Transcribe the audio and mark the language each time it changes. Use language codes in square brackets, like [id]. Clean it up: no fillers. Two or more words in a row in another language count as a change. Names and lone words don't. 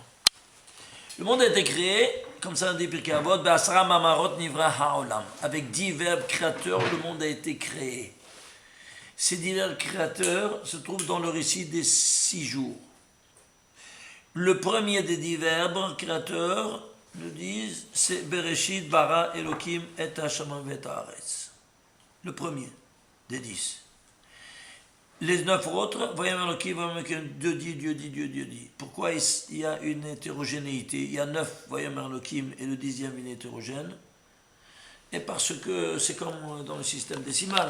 [fr] Le monde a été créé, comme ça on dit Pirkei Avot, [he] בעשרה מאמרות נברא העולם. [fr] Avec 10 verbes créateurs, le monde a été créé. Ces 10 verbes créateurs se trouvent dans le récit des 6 jours. Le premier des 10 verbes créateurs, nous disent, c'est [he] בראשית ברא אלהים את השמים ואת הארץ. [fr] Le premier des 10. Les 9 autres, Dieu dit. Pourquoi il y a une hétérogénéité? Il y a 9 Elokim et le 10e une hétérogène. Et parce que c'est comme dans le système décimal.